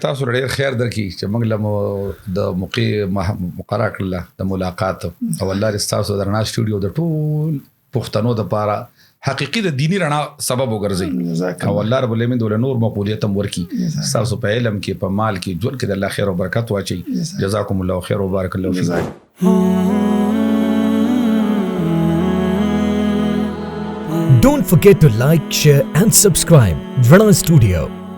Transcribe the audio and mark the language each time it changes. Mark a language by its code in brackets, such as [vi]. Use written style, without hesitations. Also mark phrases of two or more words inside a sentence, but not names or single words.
[ps] تاسو ډیر خیر درکړي چې موږ له د مقرره کړل د ملاقات او الله تاسو د رڼا سټوډیو د ټول پښتنو د لپاره حقيقي د دینی رڼا سبب وګرځي او [ar] الله رب العالمین [ps] دول نور مقبولیت هم ورکي تاسو په علم کې په مال کې ژوند کې د الله خیر او برکت واچي [ar] جزاکم الله خیر [ps] او [ar] بارک الله فیکم [en] Don't forget to like, share and subscribe. Ranna Studio.